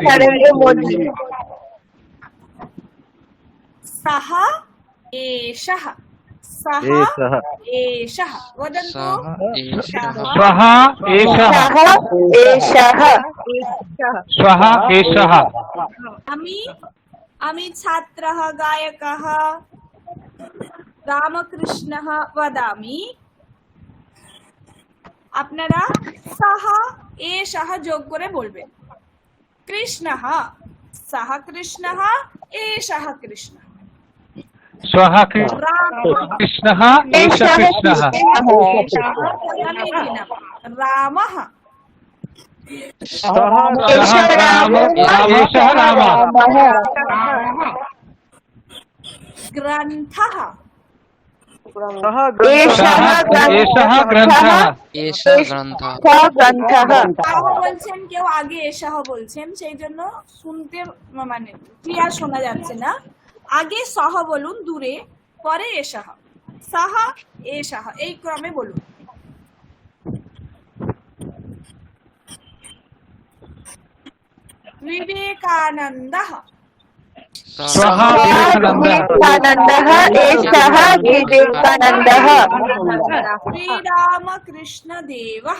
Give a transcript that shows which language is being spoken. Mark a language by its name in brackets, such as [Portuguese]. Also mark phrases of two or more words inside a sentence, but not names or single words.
[Sanskrit] नरेंद्र मोदी सः एषः, सः एषः एषः। वदन्तु। एषः स्वः एषः, सः एषः स्वः एषः। আমি ছাত্রः গায়কः রামকৃষ্ণः वदामि। [Bangla] আপনারা [Sanskrit] সহ এষः [Bangla] যোগ করে বলবেন। [Sanskrit] কৃষ্ণः, সহ কৃষ্ণः, এষः কৃষ্ণः। स्वः कृष्णः, एषः कृष्णः, समीचीनं। रामः, सः रामः, एषः रामः, ग्रन्थः, एषः ग्रन्थः, एषः ग्रन्थः ग्रन्थः [Bangla] তাও বলছেন কেউ আগে এষः বলছেন, সেই জন্য শুনতে মানে ক্লিয়ার শোনা যাচ্ছে না। আগে সহ বলুন দূরে, পরে এষः, [Sanskrit] সহ এষः, [Bangla] এই ক্রমে বলুন। [Sanskrit] विवेकानन्दः, स्वः विवेकानन्दः, एषः विवेकानन्दः श्रीरामकृष्णदेवः,